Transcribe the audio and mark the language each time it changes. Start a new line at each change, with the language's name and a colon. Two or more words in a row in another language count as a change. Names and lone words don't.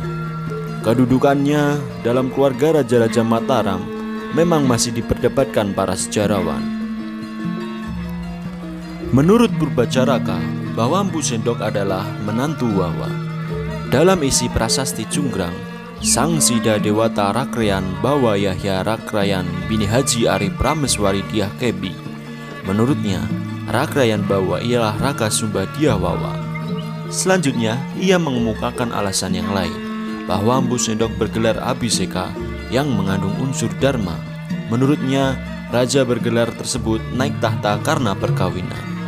Indonesian: Kedudukannya dalam keluarga raja-raja Mataram memang masih diperdebatkan para sejarawan. Menurut Purbacaraka, bahwa Empu Sendok adalah menantu Wawa. Dalam isi prasasti Cunggrang, Sang Sida Dewata Rakrayan Bawa Yahya Rakrayan Bini Haji Ari Prameswari Diah Kebi. Menurutnya, Rakrayan Bawa ialah Raka Sumba Diah Wawa. Selanjutnya, ia mengemukakan alasan yang lain, bahwa Empu Sendok bergelar Abhiseka yang mengandung unsur dharma. Menurutnya, raja bergelar tersebut naik tahta karena perkawinan.